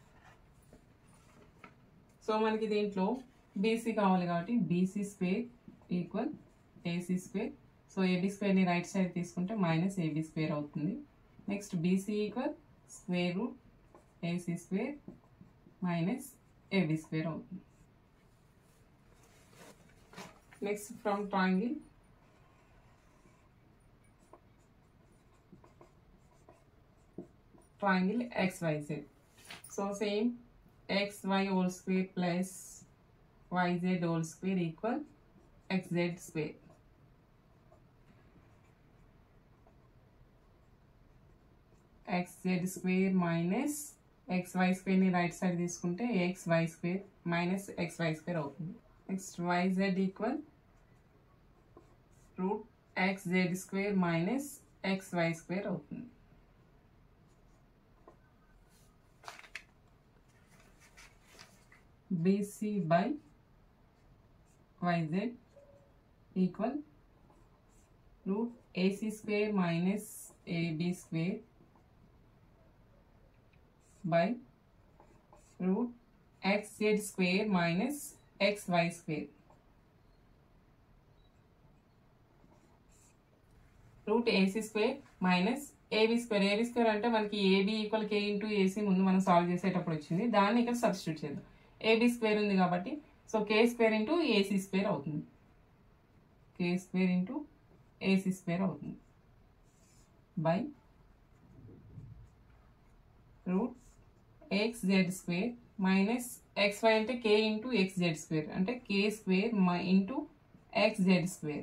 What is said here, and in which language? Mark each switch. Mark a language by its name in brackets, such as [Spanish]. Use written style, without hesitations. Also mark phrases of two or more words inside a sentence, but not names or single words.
[Telugu] సో మనకి దీంట్లో BC కావాలి కాబట్టి [English] BC square equal AC square. [Telugu] సో [English] AB square [Telugu] ని [English] right side [Telugu] తీసుకుంటే [English] minus AB square [Telugu] అవుతుంది. [English] next BC equal square root AC square minus AB square అవుతుంది. Next from triangle XYZ, so same XY whole square plus YZ whole square equal XZ square. XZ square minus XY square ni right side తీసుకుంటే XY square minus XY square అవుతుంది. Next YZ equal root XZ square minus XY square అవుతుంది. BC by YZ equal root AC square minus AB square by root XZ square minus XY square. Root AC square minus AB square. AB square [Telugu] అంటే మనకి [English] AB equal K into AC [Telugu] ముందు మనం సాల్వ్ చేసేటప్పుడు వచ్చింది. దాన్ని ఇక్కడ సబ్స్టిట్యూట్ చేద్దాం. [English] AB square [Telugu] ఉంది కాబట్టి సో [English] K square into AC square [Telugu] అవుతుంది. [English] K square into AC square అవుతుంది by root XZ square minus XY అంటే K into XZ square అంటే K square into XZ square.